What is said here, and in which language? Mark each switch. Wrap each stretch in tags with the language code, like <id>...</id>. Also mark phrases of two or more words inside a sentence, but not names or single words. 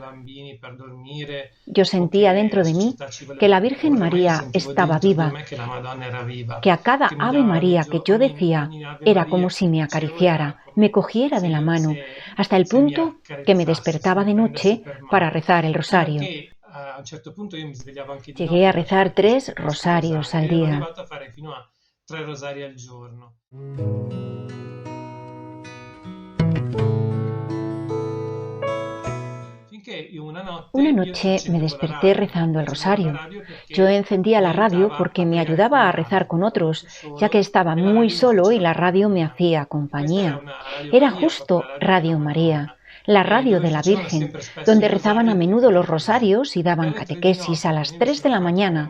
<es>Yo sentía dentro de mí que la Virgen María estaba viva, que a cada Ave María que yo decía era como si me acariciara, me cogiera de la mano, hasta el punto que me despertaba de noche para rezar el rosario. Llegué a rezar 3 rosarios al día.</es> <it>3 rosari al giorno.</it> <es>Una noche me desperté rezando el rosario. Yo encendía la radio porque me ayudaba a rezar con otros, ya que estaba muy solo y la radio me hacía compañía. Era justo Radio María, la radio de la Virgen, donde rezaban a menudo los rosarios y daban catequesis a las 3 de la mañana.</es>